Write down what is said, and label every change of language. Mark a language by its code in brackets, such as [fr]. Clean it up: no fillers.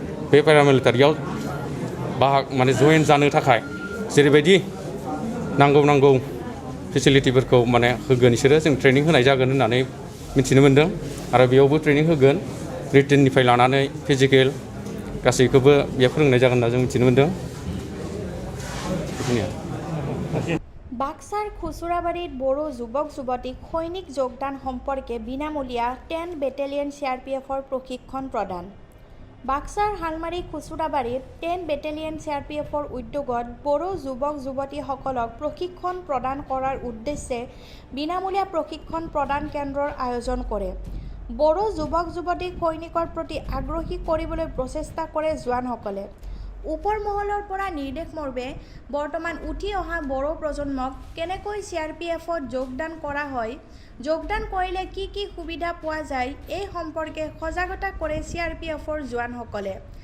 [brx] बे पेरामिलिटारियाव माने जइन जानो थाखाय जेरैबायदि नांगौ फेसिलिटिफोरखौ माने होगोन, बिसोरो जों ट्रेनिं होनाय जागोन होननानै मिथिनो मोन्दों। आरो बेयावबो ट्रेनिं होगोन, रिटेननिफ्राय लानानै फिजिकेल गासैखौबो बेयाव फोरोंनाय जागोन होनना जों मिथिनो मोन्दों। [as] বাক্সার খুচুরাবাড়ির বড় যুবক যুবতীক সৈনিক যোগদান সম্পর্কে বিনামূলীয়া 10 বেটেলিয়ন CRPFৰ প্রশিক্ষণ প্রদান। বাক্সার হালমারি খুচুরাবাড়িত 10 বেটেলিয়ন CRPFৰ উদ্যোগত বড় যুবক যুবতীসকলক প্রশিক্ষণ প্রদান করার উদ্দেশ্যে বিনামূলীয়া প্রশিক্ষণ প্রদান কেন্দ্ৰৰ আয়োজন কৰে। বড় যুবক যুবতীক সৈনিকৰ প্ৰতি আগ্ৰহী কৰিবলৈ প্ৰচেষ্টা কৰে জোৱানসকলে। ওপৰ মহলৰ পৰা নিৰ্দেশ মৰ্মে বৰ্তমান উঠি অহা বড়ো প্ৰজন্মক কেনেকৈ CRPFত যোগদান কৰা হয়, যোগদান কৰিলে কি কি সুবিধা পোৱা যায়, এই সম্পৰ্কে সজাগতা কৰে CRPFৰ জোৱানসকলে।